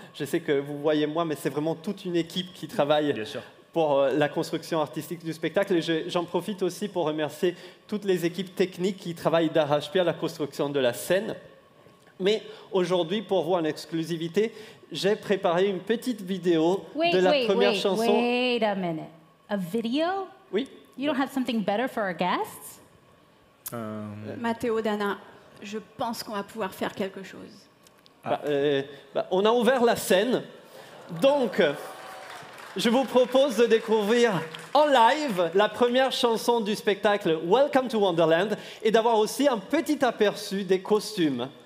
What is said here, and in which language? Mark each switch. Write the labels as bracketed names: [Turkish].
[French] Je sais que vous voyez moi, mais c'est vraiment toute une équipe qui travaille pour la construction artistique du spectacle. Et j'en profite aussi pour remercier toutes les équipes techniques qui travaillent d'arrache-pied à la construction de la scène. Mais aujourd'hui, pour vous en exclusivité, j'ai préparé une petite vidéo de la première chanson. [English] Wait a minute. A video? [French] Oui. [English] You don't have something better for our guests? [French] Matteo, Dana, je pense qu'on va pouvoir faire quelque chose. On a ouvert la scène, donc je vous propose de découvrir en live la première chanson du spectacle Welcome to Wonderland et d'avoir aussi un petit aperçu des costumes.